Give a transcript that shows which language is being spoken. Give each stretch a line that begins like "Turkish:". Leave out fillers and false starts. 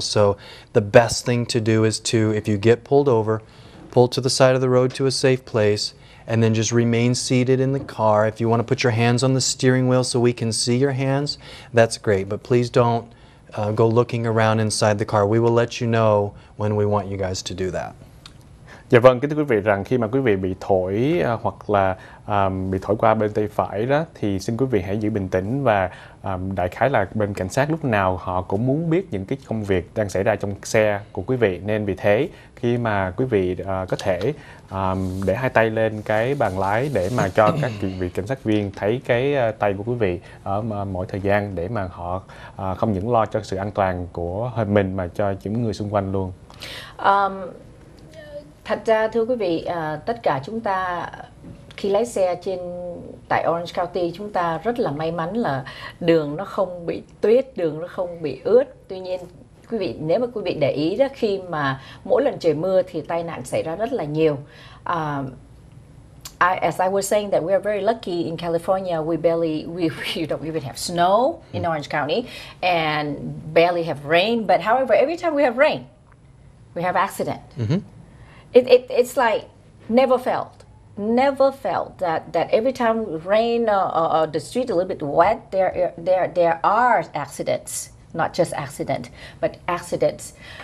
English: So the best thing to do is to, if you get pulled over, pull to the side of the road to a safe place, and then just remain seated in the car. If you want to put your hands on the steering wheel so we can see your hands, that's great. But please don't go looking around inside the car. We will let you know when we want you guys to do that.
Vietnamese: Dạ vâng, kính thưa quý vị, rằng khi mà quý vị bị thổi hoặc là bị thổi qua bên tay phải đó, thì xin quý vị hãy giữ bình tĩnh, và đại khái là bên cảnh sát lúc nào họ cũng muốn biết những cái công việc đang xảy ra trong xe của quý vị. Nên vì thế khi mà quý vị có thể để hai tay lên cái bàn lái để mà cho các vị cảnh sát viên thấy cái tay của quý vị ở mỗi thời gian, để mà họ không những lo cho sự an toàn của mình mà cho những người xung quanh luôn. Thật ra thưa quý vị, tất cả chúng ta khi lái xe tại Orange County, chúng ta rất là may mắn là đường nó không bị tuyết, đường nó không bị ướt. Tuy nhiên quý vị, nếu mà quý vị để ý đó, khi mà mỗi lần trời mưa thì tai nạn xảy ra rất là nhiều.
English: As I was saying, that we are very lucky in California. We don't even have snow in Orange County, and barely have rain. But however, every time we have rain, we have accident. It's like never felt that every time rain or the street a little bit wet, there are accidents, not just accident, but accidents.